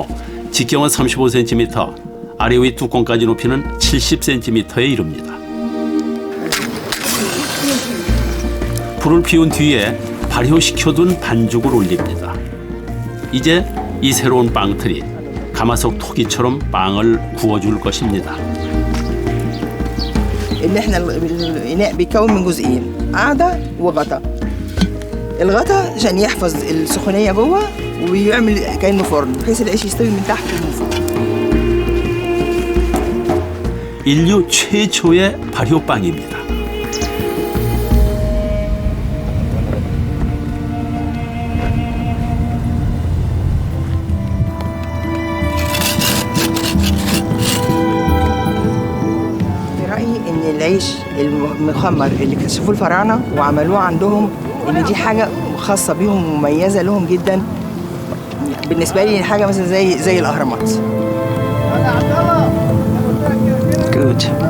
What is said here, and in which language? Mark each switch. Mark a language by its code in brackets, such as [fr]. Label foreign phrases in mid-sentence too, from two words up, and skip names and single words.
[ko] 직경은 35cm, 아래 위 뚜껑까지 높이는 70cm에 이릅니다. 불을 피운 뒤에 발효시켜둔 반죽을 올립니다. 이제 이 새로운 빵틀이 가마솥 토기처럼 빵을 구워줄 것입니다. [ar] ان احنا الاناء بيتكون من جزئين قاعده وغطا. الغطا عشان يحفظ السخونيه جوه وبيعمل كانه فرن بحيث العيش يستوي من تحت ومن فوق. [ko] 인류 최초의 발효빵입니다. [ar] العيش المخمر اللي اكتشفوه الفراعنه وعملوه عندهم ان دي حاجه خاصه بيهم ومميزه لهم جدا. بالنسبه لي حاجه مثلا زي الاهرامات. [en] Good.